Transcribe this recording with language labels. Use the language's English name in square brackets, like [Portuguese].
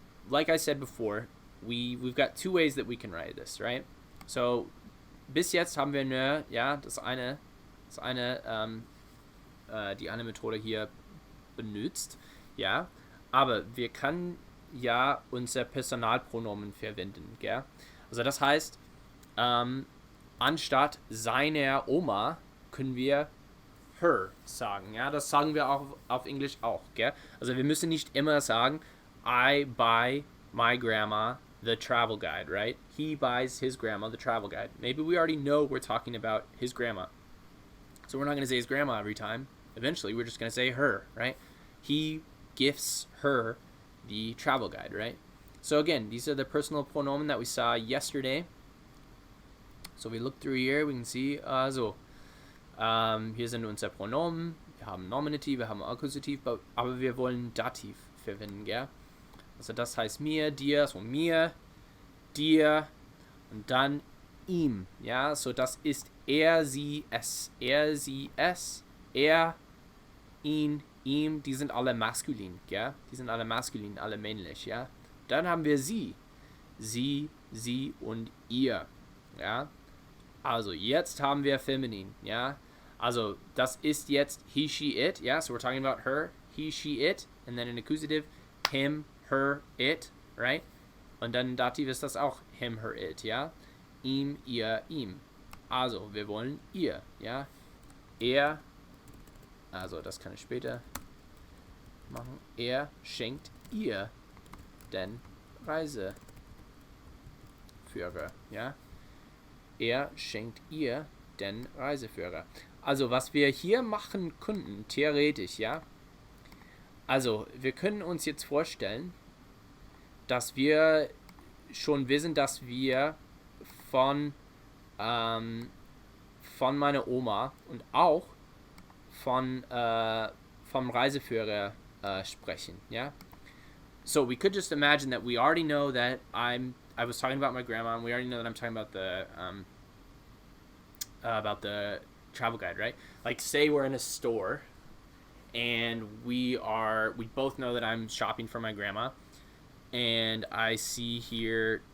[English] Like I said before, we've got two ways that we can write this, right? [German] So, bis jetzt haben wir nur, ja, die eine Methode hier benutzt, ja, aber wir können ja unser Personalpronomen verwenden, gell? Also das heißt, anstatt seiner Oma können wir her sagen, ja, das sagen wir auch auf Englisch auch, gell? Also wir müssen nicht immer sagen, [English] I buy my grandma the travel guide, right? He buys his grandma the travel guide. Maybe we already know we're talking about his grandma. So we're not going to say his grandma every time. Eventually, we're just going to say her, right? He gifts her the travel guide, right? So again, these are the personal pronomen that we saw yesterday. So we look through here, we can see, [German] hier sind unsere Pronomen, wir haben Nominativ, wir haben Akkusativ, aber wir wollen Dativ verwenden, gell? Also das heißt mir, dir, so mir, dir und dann ihm, ja? So das ist er, sie, es, er, ihn, ihm, die sind alle maskulin, gell? Die sind alle maskulin, alle männlich, ja? Dann haben wir sie, sie und ihr, ja? Also jetzt haben wir feminin, ja? Also das ist jetzt [English] he, she, it, [German] ja? [English] So we're talking about her, he, she, it, and then in accusative, him, her, it, right? [German] Und dann in Dativ ist das auch [English] him, her, it, [German] ja? Ihm, ihr, ihm. Also, wir wollen ihr, ja? Er, also das kann ich später machen. Er schenkt ihr den Reiseführer, ja? Er schenkt ihr den Reiseführer. Also, was wir hier machen könnten, theoretisch, ja? Also, wir können uns jetzt vorstellen, dass wir schon wissen, dass wir von meiner Oma und auch vom Reiseführer sprechen, yeah? [English] So we could just imagine that we already know that I was talking about my grandma, and we already know that I'm talking about the travel guide, right? Like, say we're in a store, and we both know that I'm shopping for my grandma, and I see here